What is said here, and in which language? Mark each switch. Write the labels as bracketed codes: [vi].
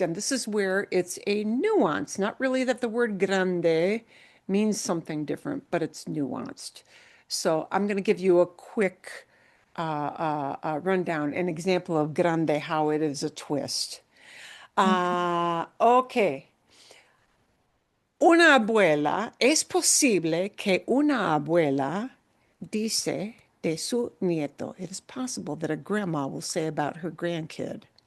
[en] And this is where it's a nuance, not really that the word grande means something different, but it's nuanced. So I'm going to give you a quick rundown, an example of grande, how it is a twist. Okay. [es] Una abuela, es posible que una abuela dice de su nieto. [en] It is possible that a grandma will say about her grandkid.